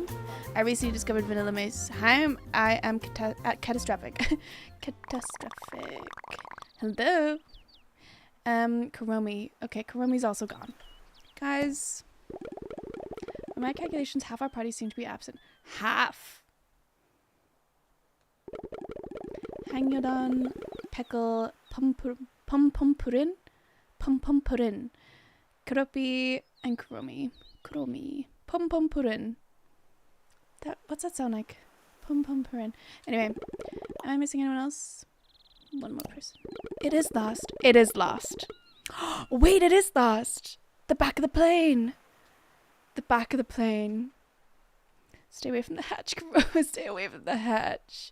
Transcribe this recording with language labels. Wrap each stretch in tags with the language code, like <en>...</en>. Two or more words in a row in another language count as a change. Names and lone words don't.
<en>I recently discovered Vanilla Mace. I am catastrophic. Catastrophic. Hello. Karomi. Okay, Karomi's also gone. Guys, by my calculations, half our party seem to be absent. Half. Hangyodon, Peckle, Pum-Pum-Purin, Karopi, and Kuromi. Pum-Pum-Purin. What's that sound like? Pum-Pum-Purin. Anyway, am I missing anyone else? One more person. It is lost. It is lost. Wait, it is lost. The back of the plane. The back of the plane. Stay away from the hatch, Kuro. Stay away from the hatch.</en>